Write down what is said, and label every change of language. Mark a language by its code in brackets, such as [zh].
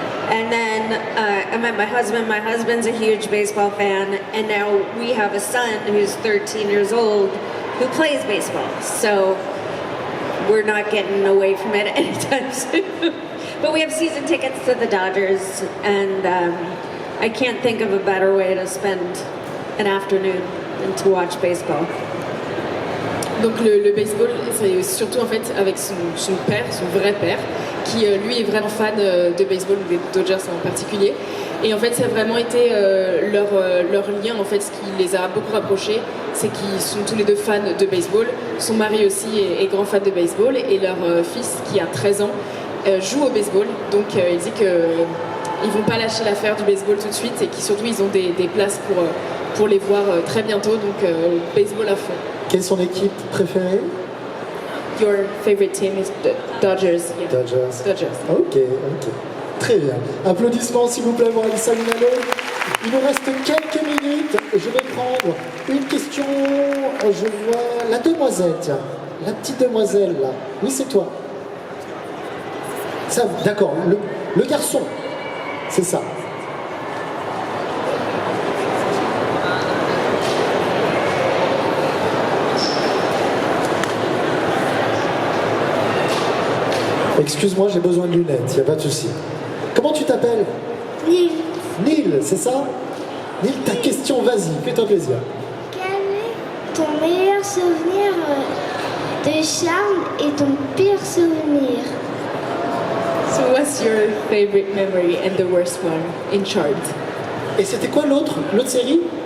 [en] And then I met my husband. My husband's a huge baseball fan, and now we have a son who's 13 years old who plays baseball. So we're not getting away from it anytime soon. But we have season tickets to the Dodgers, and I can't think of a better way to spend an afternoon than to watch baseball. [fr] Donc le baseball, c'est surtout en fait avec son père, son vrai père, qui lui est vraiment fan de baseball, des Dodgers en particulier. Et en fait, ça a vraiment été leur lien, en fait, ce qui les a beaucoup rapprochés, c'est qu'ils sont tous les deux fans de baseball. Son mari aussi est grand fan de baseball, et leur fils, qui a 13 ans, joue au baseball. Donc il dit qu'ils vont pas lâcher l'affaire du baseball tout de suite, et qu'ils surtout ils ont des places pour les voir très bientôt. Donc baseball à fond. Quelle est son équipe préférée? [en] Your favorite team is the Dodgers. Yeah. [fr] Dodgers. Ok. Très bien. Applaudissements s'il vous plaît pour Alissa Milano. Il nous reste quelques minutes. Je vais prendre une question. Je vois la demoiselle, tiens. La petite demoiselle là. Oui, c'est toi. Ça, d'accord. Le garçon. C'est ça. Excuse-moi, j'ai besoin de lunettes, il n'y a pas de souci. Comment tu t'appelles? Nil, Nil, c'est ça? Nil, ta question, vas-y, fais-toi plaisir. quel est ton meilleur souvenir de Charme et ton pire souvenir? [en] So what's your favorite memory and the worst one in Charmed? [fr] Et c'était quoi l'autre série?